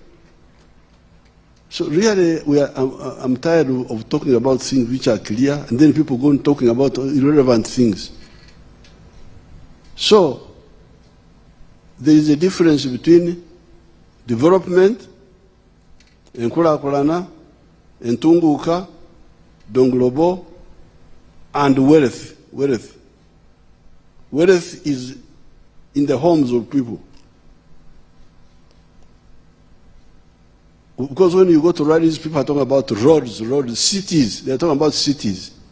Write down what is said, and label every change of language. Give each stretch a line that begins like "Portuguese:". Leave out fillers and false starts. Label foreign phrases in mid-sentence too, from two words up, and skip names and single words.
English: So really, I'm tired of talking about things which are clear, and then people go on talking about irrelevant things. So there is a difference between development,
Ganda: enkulakulana, entunguka, donglobo,
English: and wealth. Wealth is in the homes of people. Because when you go to rallies, people are talking about roads, cities. They are talking about cities.